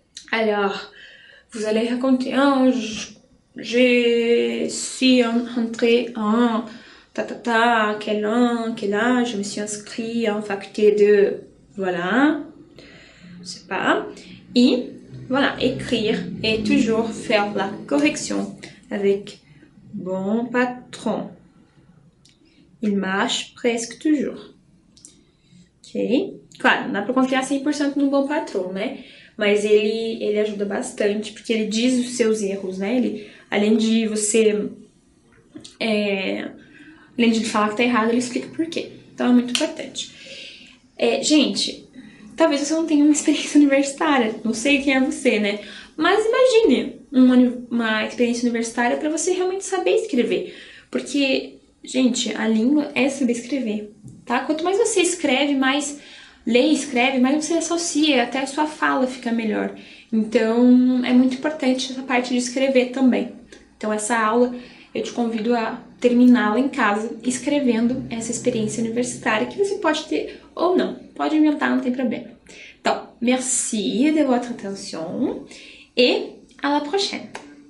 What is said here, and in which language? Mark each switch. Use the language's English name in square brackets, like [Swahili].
[French] Alors, vous allez raconter, je suis entrée en quel âge, je me suis inscrite en faculté de, voilà, je sais pas, et voilà, écrire et toujours faire la correction avec bon patron. Il marche presque toujours. Ok? [Portuguese] Claro, não dá pra confiar 100% no bom patrão, né? Mas ele ajuda bastante, porque ele diz os seus erros, né? Ele, além de além de falar que tá errado, ele explica por quê. Então é muito importante. Gente, talvez você não tenha uma experiência universitária, não sei quem é você, né? Mas imagine uma experiência universitária para você realmente saber escrever. Porque, gente, a língua é saber escrever, tá? Quanto mais você escreve, mais lê e escreve, mais você associa, até a sua fala fica melhor. Então, é muito importante essa parte de escrever também. Então, essa aula eu te convido a terminá-la em casa, escrevendo essa experiência universitária que você pode ter ou não. Pode inventar, não tem problema. Então, [French] merci de votre attention et à la prochaine.